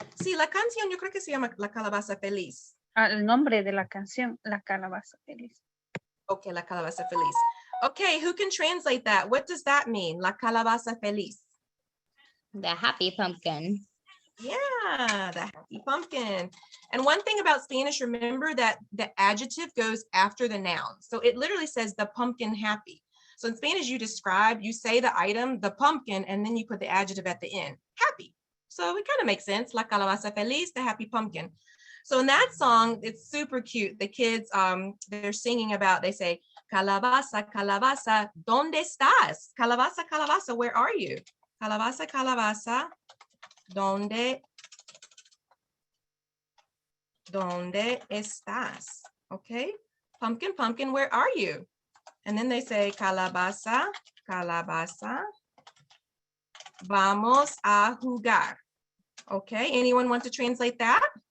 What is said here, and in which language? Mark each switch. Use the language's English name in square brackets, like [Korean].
[Spanish] Sí, la canción yo creo que se llama La Calabaza Feliz. El nombre de la canción, La calabaza feliz. Okay, La Calabaza Feliz. [English] Okay, who can translate that? What does that mean? La Calabaza Feliz. The happy pumpkin. Yeah, the happy pumpkin. And one thing about Spanish, remember that the adjective goes after the noun. So it literally says the pumpkin happy. So in Spanish, you say the item, the pumpkin, and then you put the adjective at the end, happy. So it kind of makes sense. La calabaza feliz, the happy pumpkin. So in that song, it's super cute. The kids, they're singing about, they say, [Spanish] calabaza, calabaza, ¿dónde estás? Calabaza, calabaza, [English] where are you? [Spanish] Calabaza, calabaza, ¿dónde estás? [English] Okay. Pumpkin, pumpkin, where are you? And then they say, [Spanish] calabaza, calabaza, vamos a jugar. [English] Okay, anyone want to translate that?